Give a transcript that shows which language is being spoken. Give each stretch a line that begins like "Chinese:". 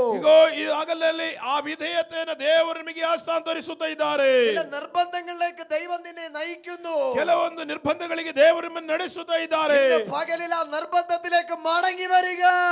Kannada: ಇಗೋ, ಈ ಹಗಲಲ್ಲಿ ಆ ವಿಧೇಯತೆಯನ್ನು ದೇವರು ನಿಮಗೆ ಹಸ್ತಾಂತರಿಸುತ್ತಾ ಇದ್ದಾರೆ.
Malayalam: ചില നിർബന്ധങ്ങളിലേക്ക് ദൈവം നിന്നെ നയിക്കുന്നു.
Kannada: ಕೆಲವೊಂದು ನಿರ್ಬಂಧಗಳಿಗೆ ದೇವರು ನಿಮ್ಮನ್ನು ನಡೆಸುತ್ತಾ ಇದ್ದಾರೆ.
Malayalam: പകലിൽ ആ നിർബന്ധത്തിലേക്ക് മടങ്ങി വരിക.